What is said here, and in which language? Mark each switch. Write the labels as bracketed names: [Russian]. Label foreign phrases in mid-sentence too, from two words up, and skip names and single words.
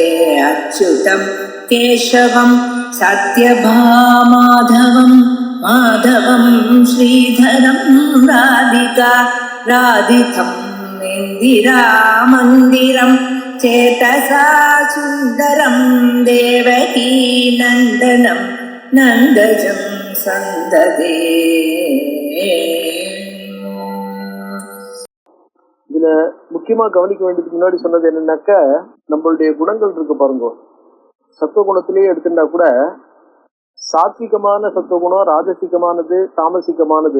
[Sanskrit] अच्युतं केशवं सत्यभामाधवं माधवं श्रीधरं राधिका राधितं इन्दिरामन्दिरं चेतसा सुन्दरं देवकी नन्दनं नन्दजं सन्ददे. [Tamil] இதுல முக்கியமா கவனிக்க வேண்டியதுக்கு முன்னாடி சொன்னது என்னன்னாக்க, நம்மளுடைய குணங்கள் இருக்கு பாருங்க. சத்துவகுணத்திலேயே எடுத்துட்டா கூட சாத்விகமான சத்துவகுணம், ராஜசிகமானது, தாமசிகமானது.